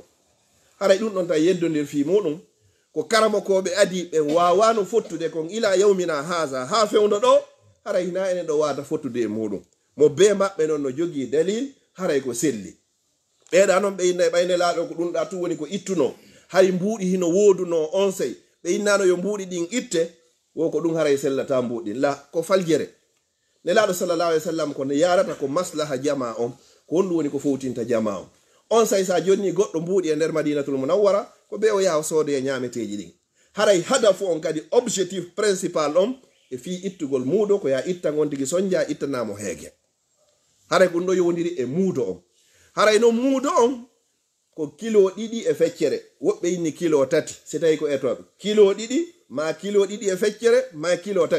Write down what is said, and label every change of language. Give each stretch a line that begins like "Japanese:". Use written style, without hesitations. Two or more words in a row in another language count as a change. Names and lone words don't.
Fula: haray ɗum ɗon tan yeddodir fi muɗum ko karama koɓe adi ɓe wawano fottude kon
Arabic: إلى يومنا هذا
Fula: ha fewdo ɗo haray hina enen ɗo wata fottude e muɗum mo be maɓɓe noon no jogui dalil haray ko selli. ɓeeɗa noon ɓe inna e ɓayne laaɗo ko ɗum ɗa tu woni ko ittuno hay mbuuɗi hino wooduno on sey ɓe innano yo mbuuɗi ɗin itte wo ko ɗum haray sellata mbuuɗi la ko faljere. nelaaɗo
Arabic: صلى الله عليه وسلم
Fula: ko ne yarata ko maslaha jama on ko honɗum woni ko fowtinta jama on say sa jonni goɗɗo mbuuɗi e nder madinatul munawwara ko ɓe o yaha soodo e ñameteji ɗin haray hadafu on kadi
French: objectif principal
Fula: on e fi ittugol muudo ko ya itta gon tigi soñja ittanamo heege. haray ko ɗum ɗo yowdiri e muudo on. haray noon muudo on ko kilo 2 e feccere woɓɓe inni kilo 3 si tawi ko etoɓe kilo 2 ma kilo 2 e feccere ma kilo 3.